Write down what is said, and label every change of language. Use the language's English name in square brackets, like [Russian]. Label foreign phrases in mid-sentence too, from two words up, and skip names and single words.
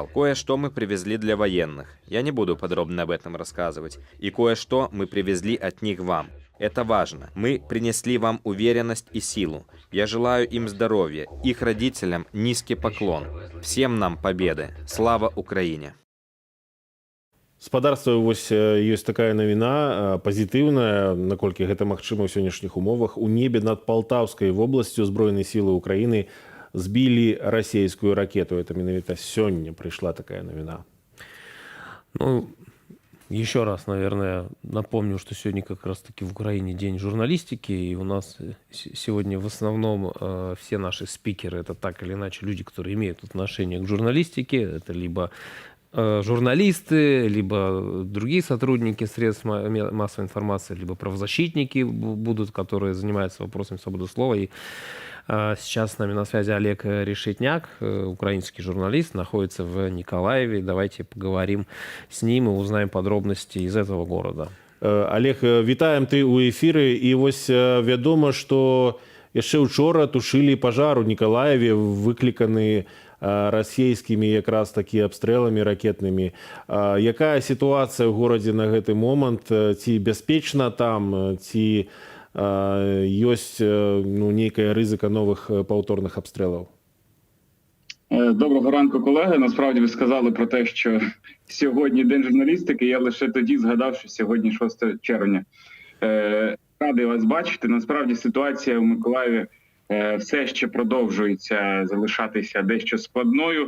[Russian] Кое-что мы привезли для военных. Я не буду подробно об этом рассказывать. И кое-что мы привезли от них вам. Это важно. Мы принесли вам уверенность и силу. Я желаю им здоровья, их родителям низкий поклон. Всем нам победы. Слава Украине! [Belarusian] Спадарства, вось ёсць такая навіна пазітыўная, наколькі гэта магчыма ў сённяшніх умовах. У небе над Палтаўскай вобласцю збройныя сілы Украіны збілі расійскую ракету. Это менавіта сёння прыйшла такая навіна. [Russian] Еще раз, наверное, напомню, что сегодня как раз-таки в Украине день журналистики, и у нас сегодня в основном все наши спикеры — это так или иначе люди, которые имеют отношение к журналистике. Это либо журналисты, либо другие сотрудники средств массовой информации, либо правозащитники будут, которые занимаются вопросами свободы слова. И сейчас с нами на связи Олег Решетняк, украинский журналист, находится в Николаеве. Давайте поговорим с ним и узнаем подробности из этого города. [Belarusian] Олег, вітаем ты ў эфіры. І вось вядома, што яшчэ учора тушылі пажар у Николаеве, выкліканы расійскімі якраз такі абстрэламі ракетнымі. Якая сітуацыя ў горадзе на гэты момант? Ці бяспечна там, ці ёсць нейкая рызыка новых паўторных абстрэлаў? [Ukrainian] Доброго ранку, колеги. Насправді ви сказали про те, що сьогодні День журналістики. Я лише тоді згадав, що сьогодні 6 червня. Радий вас бачити. Насправді ситуація в Миколаєві все ще продовжується залишатися дещо складною.